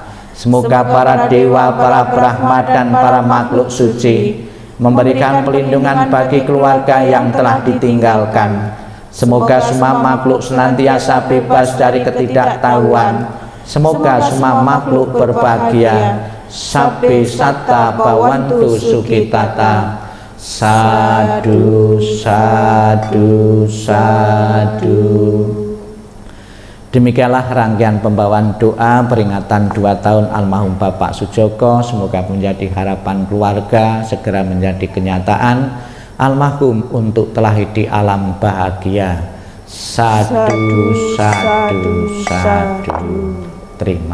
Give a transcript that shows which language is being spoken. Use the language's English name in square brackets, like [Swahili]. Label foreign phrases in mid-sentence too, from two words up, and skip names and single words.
[Indonesian] Semoga para dewa, para Brahma dan para makhluk suci memberikan pelindungan bagi keluarga yang telah ditinggalkan. Semoga semua makhluk senantiasa bebas dari ketidaktahuan. Semoga semua makhluk berbahagia. [Pali] Sabbe satta bhavantu sukhitata. Sadu, sadu, sadu. [Indonesian] Demikianlah rangkaian pembawaan doa peringatan 2 tahun almarhum Bapak Sujoko. Semoga menjadi harapan keluarga segera menjadi kenyataan. Almarhum untuk telah di alam bahagia. [Pali] Sadu, sadu, sadu. [Indonesian] Terima kasih.